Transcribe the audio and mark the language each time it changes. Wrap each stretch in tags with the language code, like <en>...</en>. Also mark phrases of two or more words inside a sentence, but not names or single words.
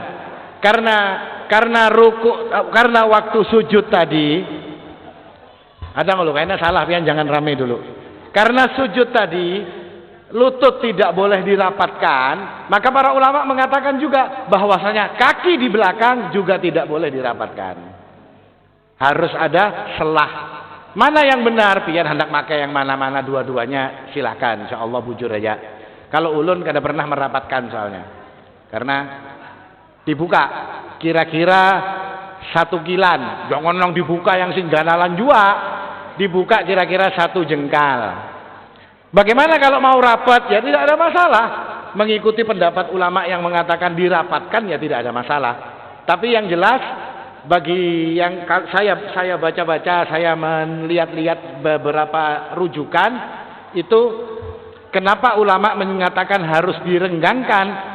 <id>Karena waktu sujud tadi ada ngeluh, kayaknya salah, pian jangan rame dulu. Karena sujud tadi lutut tidak boleh dirapatkan, maka para ulama mengatakan juga bahwasanya kaki di belakang juga tidak boleh dirapatkan. Harus ada selah. Mana yang benar?</id> <bjn>Pian hendak pakai yang mana-mana dua-duanya silakan, insyaallah bujur aja. Kalau ulun kada pernah merapatkan soalnya. Karena dibuka kira-kira 1 kilan, jangan nang dibuka yang singganalan jua, dibuka kira-kira 1 jengkal.</bjn> <id>Bagaimana kalau mau rapat? Ya tidak ada masalah. mengikuti pendapat ulama yang mengatakan dirapatkan ya tidak ada masalah. Tapi yang jelas bagi yang saya baca-baca, saya melihat-lihat beberapa rujukan itu, kenapa ulama mengatakan harus direnggangkan?</id>